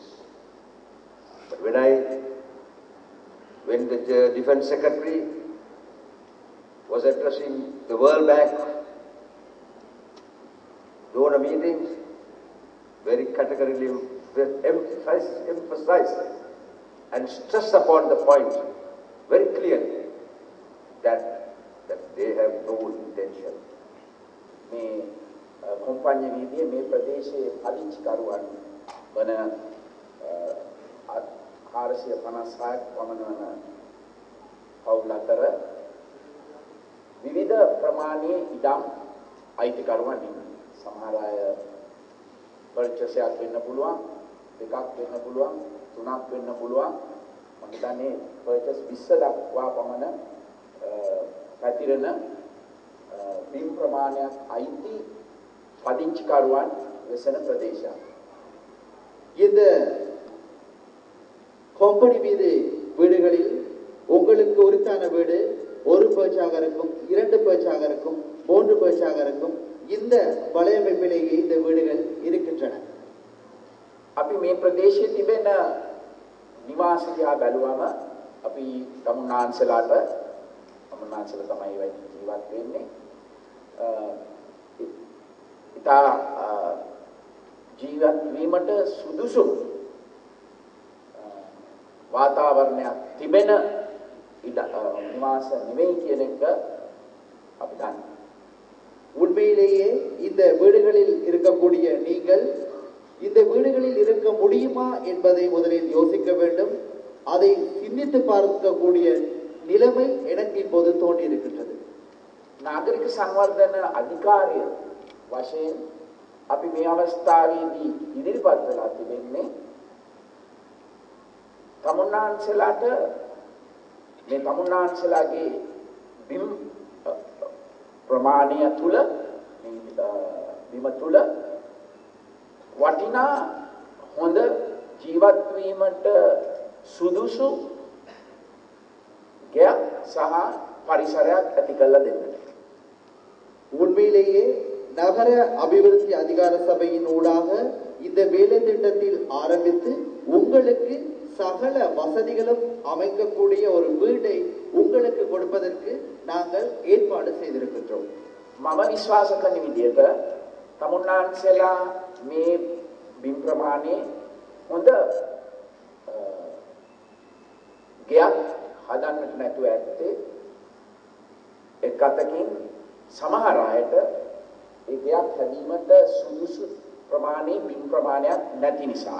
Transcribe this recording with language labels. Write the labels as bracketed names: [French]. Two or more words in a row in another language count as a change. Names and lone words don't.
[English] But when the Defense Secretary was addressing the World Bank donor meetings, very categorically emphasized and stressed upon the point very clearly that they have no intention. [Sinhala] මේ කොම්පඤ්ඤ වීදියේ මේ ප්‍රදේශයේ පදිංචිකරුවන් වන 456ක් පමණ වන පවුල් අතර විවිධ ප්‍රමාණයේ ඉඩම් අයිතිකරුවන් ඉන්නවා. සමහර අය පර්චේසයක් වෙන්න පුළුවන්, දෙකක් වෙන්න පුළුවන්, තුනක් වෙන්න පුළුවන්. මම හිතන්නේ පර්චේස් 20 දක්වා පමණ පැතිරෙන බිම් ප්‍රමාණයක් අයිති පදිංචිකරුවන් වෙසෙන ප්‍රදේශයක්. [Tamil] இந்த கொம்பனி வீதி வீடுகளில் உங்களுக்கு உரித்தான வீடு ஒரு பேச்சாக இருக்கும், 2 பேச்சாக இருக்கும், 3 பேச்சாக இருக்கும். இந்த வலையமைப்பிலேயே இந்த வீடுகள் இருக்கின்றன. [Sinhala] අපි මේ ප්‍රදේශයේ තිබෙන නිවාස දිහා බැලුවම අපි තමුන්නාන්සලාට තමයි ජීවත් වෙන්නේ. ඉතා ජීවත් වීමට සුදුසු වාතාවරණයක් තිබෙන නිවාස නෙවෙයි කියන එක අපි දන්නවා. [Tamil] உண்மையிலேயே இந்த வீடுகளில் இருக்கக்கூடிய நீங்கள் இந்த வீடுகளில் இருக்க முடியுமா என்பதை முதலில் யோசிக்க வேண்டும். அதை சிந்தித்து பார்க்கக்கூடிய நிலைமை எனக்கு இப்போது தோன்றி இருக்கின்றது. [Sinhala] නාගරික සංවර්ධන අධිකාරිය වශයෙන් අපි මේ අවස්ථාවේදී ඉදිරිපත් වෙලා තිබෙන්නේ තමුන්නාන්සලාට මේ තමුන්නාන්සලාගේ බිම් ප්‍රමාණය තුල බිම තුල වටිනා හොඳ ජීවත් වීමට සුදුසු ගයක් සහ පරිසරයක් ඇති කරලා දෙන්නට. [Tamil] உண்மையிலேயே நகர அபிவிருத்தி அதிகார சபையின் ஊடாக இந்த வேலை திட்டத்தில் ஆரம்பித்து உங்களுக்கு சகல வசதிகளும் அமைக்கக்கூடிய ஒரு வீட்டை உங்களுக்கு கொடுப்பதற்கு நாங்கள் ஏற்பாடு செய்திருக்கின்றோம். [Sinhala] මම විශ්වාස කරන විදිහට තමුන්නාන්සලා මේ බිම් ප්‍රමාණය හොඳ ගයක් හදන්නට නැතුව ඇත්තේ එක් අතකින් සමහර අයට ඒ ගයක් හැදීමට සුදුසු ප්‍රමාණයේ බිම් ප්‍රමාණයක් නැති නිසා.